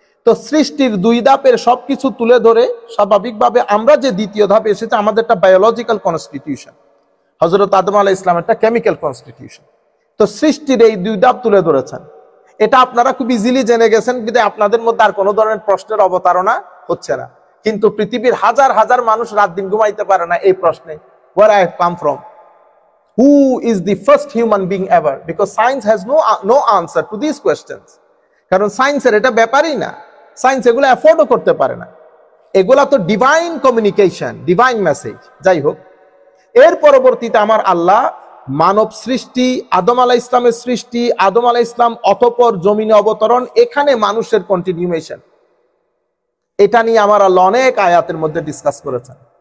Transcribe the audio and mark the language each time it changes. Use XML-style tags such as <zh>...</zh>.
<bn>তো সৃষ্টির দুই ধাপের সবকিছু তুলে ধরে স্বাভাবিকভাবে আমরা যে দ্বিতীয় ধাপে এসেছে, আমাদের একটা বায়োলজিক্যাল কনস্টিটিউশন, হযরত আদম আলাইহিস সালামের একটা কেমিক্যাল কনস্টিটিউশন। তো সৃষ্টির এই দুই ধাপ তুলে ধরেছেন। এটা আপনারা খুব ইজিলি জেনে গেছেন, কিন্তু আপনাদের মধ্যে আর কোনো ধরনের প্রশ্নের অবতারণা হচ্ছে না।</bn> <en>কিন্তু পৃথিবীর হাজার হাজার মানুষ রাত দিন ঘুমাইতে পারে না এই প্রশ্নে, where I have come from, who is the first human being ever, because science has no answer to these questions.</en> <bn>কারণ সায়েন্সের এটা ব্যাপারই না, সায়েন্স এগুলো অ্যাফোর্ডও করতে পারে না। এগুলা তো ডিভাইন কমিউনিকেশন, ডিভাইন মেসেজ। যাই হোক, এর পরবর্তীতে আমার আল্লাহ মানব সৃষ্টি, আদম আলাইহিস ইসলামের সৃষ্টি, আদম আলাইহিস ইসলাম অতঃপর জমিনে অবতরণ, এখানে মানুষের কন্টিনিউয়েশন, এটা নিয়ে আমার আল্লাহ অনেক আয়াতের মধ্যে ডিসকাস করেছেন।</bn>